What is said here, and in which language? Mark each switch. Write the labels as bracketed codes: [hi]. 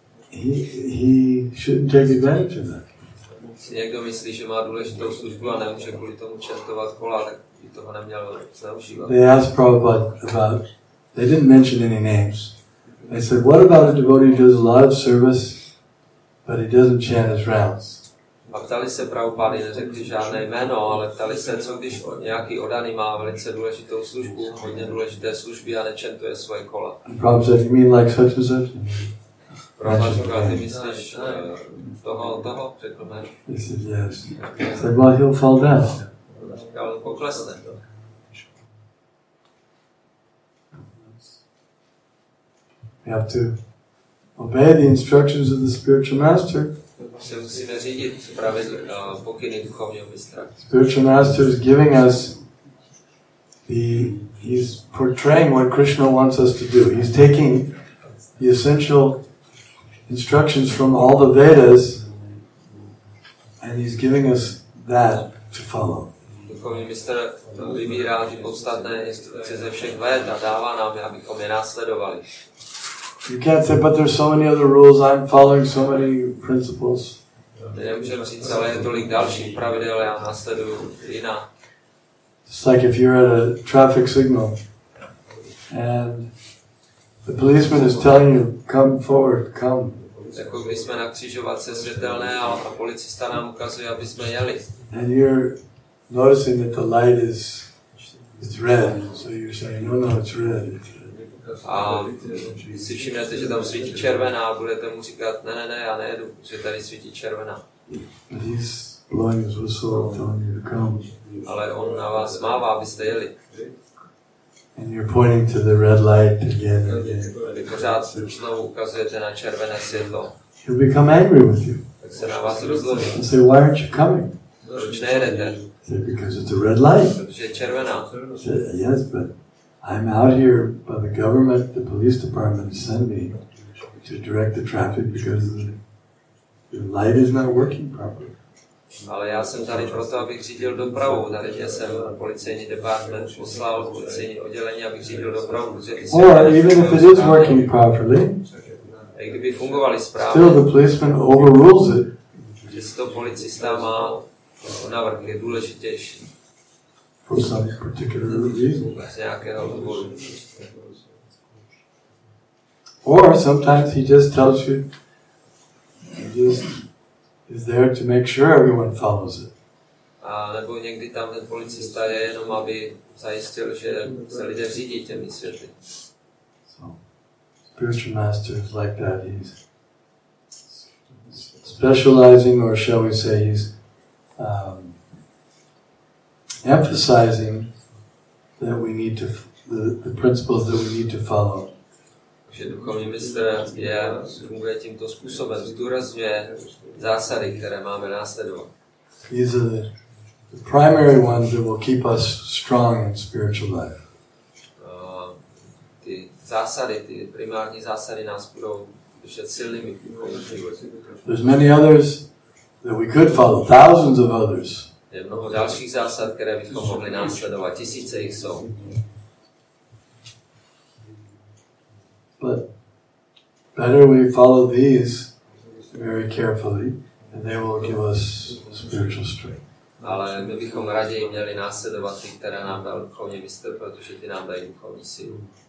[en] He shouldn't take advantage of that. [cs] Si někdo myslí, že má důležitou službu a nemůže kvůli tomu čantovat kola, tak by toho neměl zneužívat. [en] They asked Prabhupada about, they didn't mention any names. They said, what about a devotee who does a lot of service, but he doesn't chant his rounds? [cs] A ptali se Prabhupády, neřekli žádné jméno, ale ptali se, co když nějaký odaný má velice důležitou službu, hodně důležité služby a nečentuje svoje kola. [en] Prabhupada said, you mean like such and such? [cs] Prabhupada říkal, ty myslíš toho, řekl ne. [en] He said, yes. He said, well, he'll fall down. [cs] Říkal, poklesne. [en] We have to obey the instructions of the spiritual master. [cs] Se musíme řídit pokyny duchovního mistra. [en] Spiritual master is giving us he's portraying what Krishna wants us to do. He's taking the essential instructions from all the Vedas and he's giving us that to follow. [cs] Duchovní mistr vybírá ty podstatné instrukce ze všech véd a dává nám je, abychom je následovali. [en] You can't say, but there's so many other rules, I'm following so many principles. [cs] Nemůžeme říct, ale je tolik dalších pravidel, já následuju jiná. [en] It's like if you're at a traffic signal and the policeman is telling you, come forward, come. [cs] Jako když jsme na křižovatce světelné a policista nám ukazuje, aby jsme jeli. [en] And you're noticing that the light is red, so you're saying, no, it's red. [cs] A si všimnete, že tam svítí červená a budete mu říkat, ne, já nejedu, protože tady svítí červená. [en] But he's blowing his whistle, telling you to come. [cs] Ale on na vás mává, abyste jeli. [en] And you're pointing to the red light again and again. [cs] Vy pořád znovu ukazujete na červené světlo. [en] He'll become angry with you. [cs] Tak se na vás rozloží. [en] And say, why aren't you coming? [cs] Proč nejedete? [en] Say, because it's a red light. [cs] Protože je červená. [en] Say, yes, but I'm out here by the government, the police department sent me to direct the traffic because the light is not working properly. [cs] Ale já jsem tady proto, abych řídil dopravu. Tady jsem policejní department poslal policejní oddělení, abych řídil dopravu, protože ty [en] Or even if it is working properly, [cs] i kdyby fungovaly správně, [en] still the policeman overrules it. [cs] přesto policista má navrch, je důležitější. [en] For some particular reason. [cs] Z nějakého důvodu. [en] Or sometimes he just tells you, he just is there to make sure everyone follows it. [cs] A nebo někdy tam ten policista je jenom, aby zajistil, že se lidé řídí těmi světly. [en] So, spiritual master is like that. He's specializing, or shall we say, he's emphasizing that we need to the principles that we need to follow. [cs] Že duchovní mistr funguje tímto způsobem, zdůrazňuje zásady, které máme následovat. [en] These are the primary ones that will keep us strong in spiritual life. [cs] Ty zásady, ty primární zásady nás budou držet silnými v duchovním životě. [en] There's many others that we could follow, thousands of others. [cs] Je mnoho dalších zásad, které bychom mohli následovat, tisíce jich jsou. [en] But better we follow these very carefully, and they will give us spiritual strength. [cs] Ale my bychom raději měli následovat ty, které nám dal duchovní mistr, protože ty nám dají duchovní sílu.